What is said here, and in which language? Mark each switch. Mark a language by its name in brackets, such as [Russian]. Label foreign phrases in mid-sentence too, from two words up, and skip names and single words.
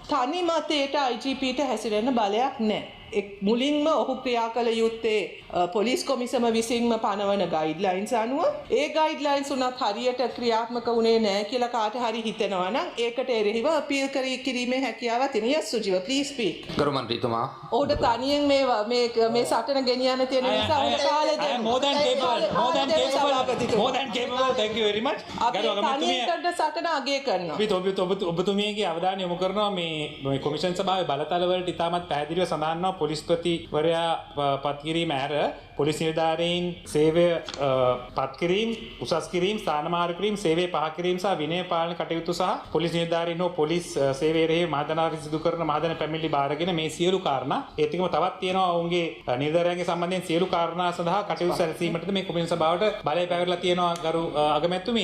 [Sinhala] තනි මතයට IGPට හැසිරෙන්න බලයක් නැහැ. මුලින්ම ඔහු ක්‍රියා කළ යුත්තේ පොලිස් කොමිසම විසින්ම පනවන ගයිඩ්ලයින්ස් අනුව ඒ ගයිඩ්ලයින්ස් උනත් හරියට ක්‍රියාත්මක වුණේ නැහැ කියලා කාට හරි හිතෙනවා නම් ඒකට එරෙහිව අපීල් කිරීමේ හැකියාවක් තියෙන. [English] yes සුජීව please speak. [Sinhala] ගරු මන්ත්‍රීතුමා ඔහුට තනියෙන් මේ සටන ගෙනියන්න තියෙන නිසා ඔහුට කාලය දෙන්න. [English] more than capable thank you very much. [Sinhala] අපි තනියෙන් සටන අගය කරනවා. අපි ඔබතුමියගේ අවධානය යොමු කරනවා මේ කොමිෂන් සභාවේ බලතල වලට ඉතාමත් පැහැදිලිව සඳහන් වෙනවා පොලිස්පතිවරයා පත් කිරීම ඇර පොලිස් නිලධාරීන් සේවය පත් කිරීම උසස් කිරීම ස්ථානමාරු කිරීම සේවය පහ කිරීම සහ විනය පාලන කටයුතු සහ පොලිස් නිලධාරීන් හෝ පොලිස් සේවයේ මාදනාවි සිදු කරන මාදන පැමිණිලි බාරගෙන මේ සියලු කාරණා ඒත් එකම තවත් තියෙනවා ඔවුන්ගේ නිලධාරියන්ගේ සම්බන්ධයෙන් සියලු කාරණා සඳහා කටයුතු සැලසීමටද මේ කොමිෂන් සභාවට බලය පැවරලා තියෙනවා ගරු අගමැතිතුමනි.